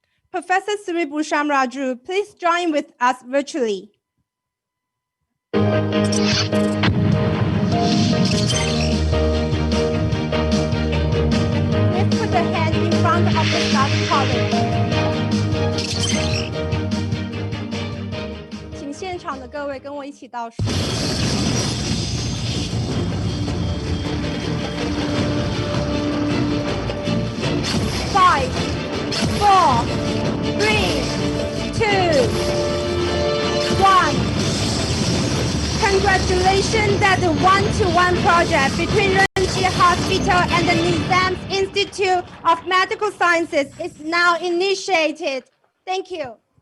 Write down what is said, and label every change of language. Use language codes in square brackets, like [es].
[en] Professor Sri Bhushan Raju, please join with us virtually. Please put the hand in front of the starting column. [zh] 请现场的各位跟我一起倒数。 [en] 5, 4, 3, 2, 1. Congratulations that the one-to-one project between Renji Hospital and the Nizam's Institute of Medical Sciences is now initiated. Thank you.